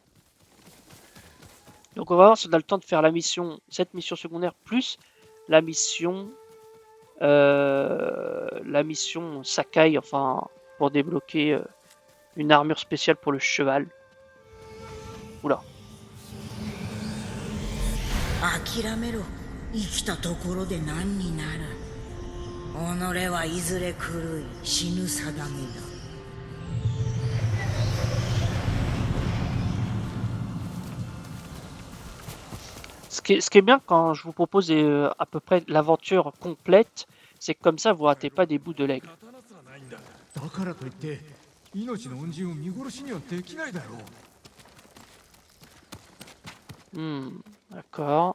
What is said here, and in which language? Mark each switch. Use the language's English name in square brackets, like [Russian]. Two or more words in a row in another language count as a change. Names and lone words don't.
[French] Donc on va voir si on a le temps de faire cette mission secondaire plus la mission Sakai, enfin pour débloquer une armure spéciale pour le cheval. Oula. [Japanese] 諦めろ。生きたところで何になる。己はいずれ狂い死ぬ定めだ。 [French] Ce qui est bien quand je vous propose à peu près l'aventure complète, c'est que comme ça vous ratez pas des bouts de l'aigle. D'accord.